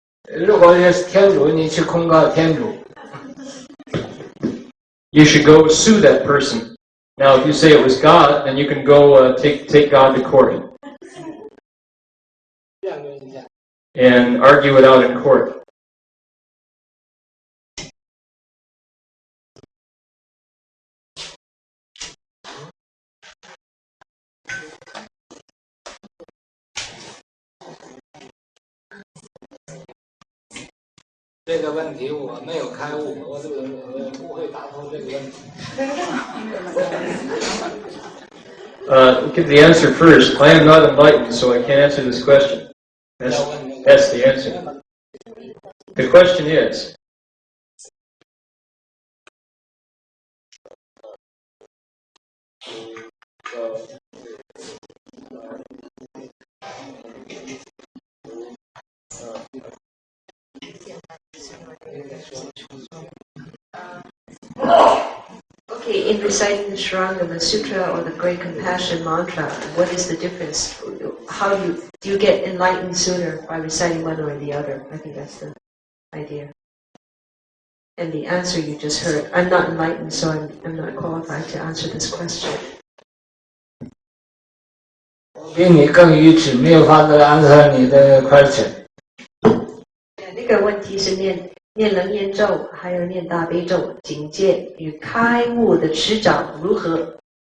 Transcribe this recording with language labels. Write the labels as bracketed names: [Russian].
[Chinese] 如果是天主，你去控告天主。 [English] You should go sue that person. Now, if you say it was God, then you can go take God to court [Chinese] 辩论一下。 [English] and argue it out in court. [Chinese] 这个问题我没有开悟，我不会答复这个问题。 [English] Give the answer first. I am not enlightened, so I can't answer this question. That's the answer. The question is, Okay, in reciting the Shrangama Sutra or the Great Compassion Mantra, what is the difference? How do you get enlightened sooner by reciting one or the other? I think that's the idea. And the answer you just heard, I'm not enlightened, so I'm not qualified to answer this question. [Chinese] 我比你更愚痴，没有法子 answer 你的 question。那个问题是念楞严咒，还有念大悲咒，境界与开悟的迟早如何？